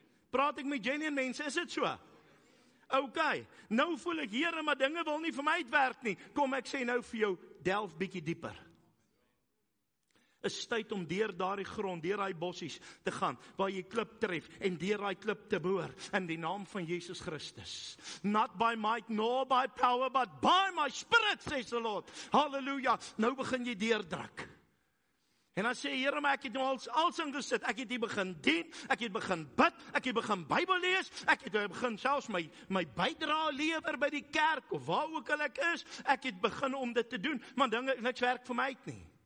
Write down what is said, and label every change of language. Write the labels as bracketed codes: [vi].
[af] Praat ek met genuine mense, is dit so? Okay, nou voel ek, Here, maar dinge wil nie vir my uitwerk nie. Kom ek sê nou vir jou, delf bietjie dieper. Is tyd om deur daardie grond, deur daai bossies te gaan, waar jy klip tref, en deur daai klip te boor, in die naam van Jesus Christus. [en] Not by might, nor by power, but by my spirit, says the Lord. [af] Halleluja, nou begin jy deurdruk. En dan sê, Here, maar ek het nou als ingesit, ek het hier begin dien, ek het begin bid, ek het begin Bybel lees, ek het begin selfs my bydrae lewer by die kerk, of waar ook al ek is, ek het begin om dit te doen, maar dinge, niks werk vir my uit nie.